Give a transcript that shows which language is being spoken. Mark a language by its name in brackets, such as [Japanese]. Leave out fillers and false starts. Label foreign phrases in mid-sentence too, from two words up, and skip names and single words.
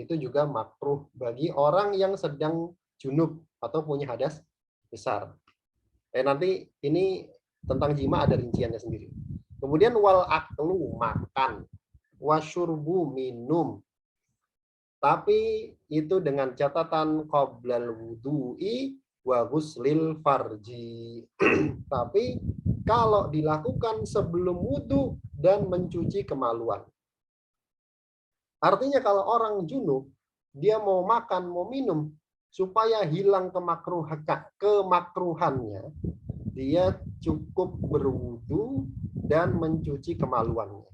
[Indonesian] Itu juga makruh bagi orang yang sedang junub atau punya hadas besar. Nanti ini tentang jima ada rinciannya sendiri. Kemudian [Arabic] والأكل, [Indonesian] makan. Wasyurbu, minum. Tapi itu dengan catatan [Arabic] قبل الوضوء وغسل الفرج. [Indonesian] Tapi kalau dilakukan sebelum wudu dan mencuci kemaluan. Artinya kalau orang junub, dia mau makan, mau minum, supaya hilang kemakruhannya, dia cukup berwudu dan mencuci kemaluannya.